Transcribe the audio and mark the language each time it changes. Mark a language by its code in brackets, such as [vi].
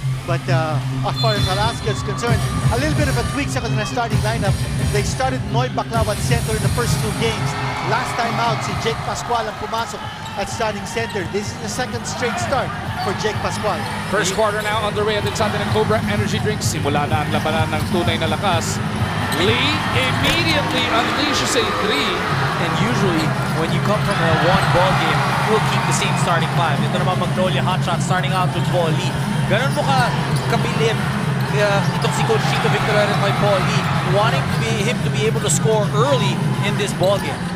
[en] But as far as Alaska is concerned, a little bit of a tweak [tl] sa kanilang [en] starting lineup. They started Noy Baclao at center in the first 2 games. Last time out, si Jake Pascual [tl] ang pumasok at [en] starting center. This is the second straight start for Jake Pascual. First quarter now underway [tl] at sa atin ng [en] Cobra Energy Drinks. [tl] Simula na ang labanan ng tunay na lakas. [en] Lee immediately unleashes a 3. And usually, when you come from a one-ball game, you will keep the same starting 5. [tl] Ito naman [en] Magnolia Hotshots starting out with Paul Lee. [tl] Ganun mo kabilib itong si [en] Coach Chito Victorero [tl] kay [en] Paul Lee, wanting him to be able to score early in this ball game.